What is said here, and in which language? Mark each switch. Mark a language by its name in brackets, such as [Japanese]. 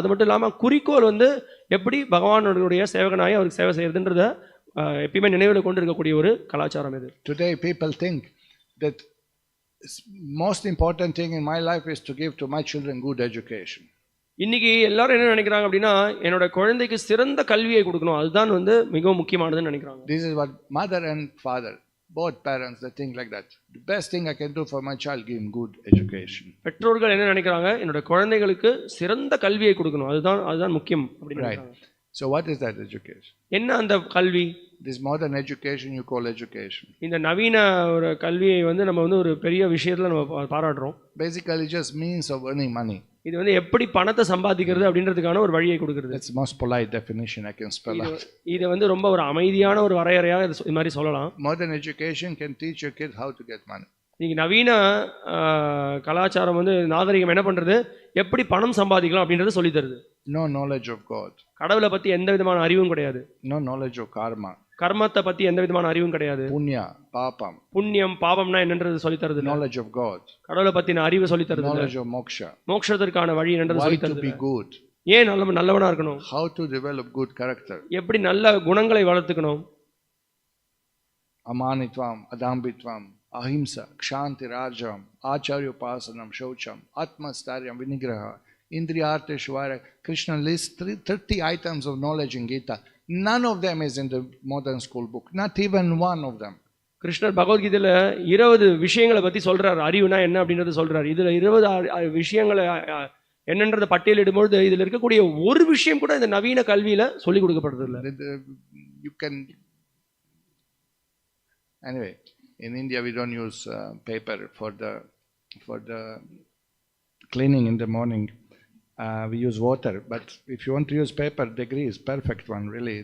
[Tamil] அது மட்டும் இல்லாமல் குறிக்கோள் வந்து எப்படி பகவானுடைய சேவகனாய் அவருக்கு சேவை செய்யறதுன்றத எப்பயுமே நினைவில் கொண்டு இருக்கக்கூடிய ஒரு கலாச்சாரம் இது. [English] Today people think that most important thing in my life is to give to my children good education. [Tamil] இன்னைக்கு எல்லாரும் என்ன நினைக்கிறாங்க அப்படின்னா, என்னோட குழந்தைக்கு சிறந்த கல்வியை கொடுக்கணும், அதுதான் வந்து மிகவும் முக்கியமானதுன்னு நினைக்கிறாங்க. [English] This is what mother and father, both parents, they think like that. The best thing I can do for my child, give him good education. [Tamil] பெற்றோர்கள் என்ன நினைக்கிறாங்க, என்னோட குழந்தைகளுக்கு சிறந்த கல்வியை கொடுக்கணும், அதுதான் முக்கியம் அப்படின்னு நினைக்கிறாங்க. [English] So what is that education? [Tamil] என்ன அந்த கல்வி? [English] This modern education you call education. [Tamil] இந்த நவீன ஒரு கல்வியை வந்து நம்ம வந்து ஒரு பெரிய விஷயத்துல நம்ம பாராட்டுறோம். [English] Basically just means of earning money. [Tamil] இது வந்து எப்படி பணத்தை சம்பாதிக்கிறது அப்படின்றதுக்கான ஒரு வழியை கொடுக்கிறது. [English] That's the most polite definition I can spell out. [Tamil] இது வந்து ரொம்ப ஒரு அமைதியான ஒரு வரையறையாக இது மாதிரி சொல்லலாம். [English] Modern education can teach your kid how to get money. [Tamil] நீங்க நவீன கலாச்சாரம் வந்து நாகரிகம் என்ன பண்றது, எப்படி பணம் சம்பாதிக்கலாம் அப்படின்றத சொல்லி தருது. [English] No knowledge of God. [Tamil] கடவுளை பத்தி எந்த விதமான அறிவும் கிடையாது. [English] No knowledge of karma. [Tamil] கர்மத்தை பத்தி எந்த விதமான அறிவும் கிடையாது. [Sanskrit] Punya, papam. [Tamil] புண்ணியம் பாவம்னா என்னன்றது சொல்லி தருது. [English] Knowledge of God. [Tamil] கடவுளை பத்தின அறிவு சொல்லி தருது. [English] Knowledge of moksha. [Tamil] மோட்சத்திற்கான வழி என்னன்றது சொல்லி தருது. [English] Why to be good. [Tamil] ஏன் நல்லவனா இருக்கணும். [English] How to develop good character. [Tamil] எப்படி நல்ல குணங்களை வளர்த்துக்கணும். [Sanskrit] Amanitvam, adambitvam, ahimsa, kshanti rajam, acharya upasanam, shaucham, atmastaryam, vinigraha, indriyarthe shvara. [English] Krishna lists 30 items of knowledge in Gita. None of them is in the modern school book. Not even one of them. [Tamil] கிருஷ்ணர் பகவத்கீதையில 20 விஷயங்களை பத்தி சொல்றாரு. அறிவுனா என்ன அப்படின்றத சொல்றாரு. இதுல 20 விஷயங்களை என்னன்றத பட்டியலிடும்போது இதுல இருக்கக்கூடிய ஒரு விஷயம் கூட இந்த நவீன கல்வியில சொல்லி கொடுக்கப்படுறது இல்ல. [English] You can anyway, in India we don't use paper for the cleaning in the morning. We use water, but if you want to use paper, degree is perfect one, really.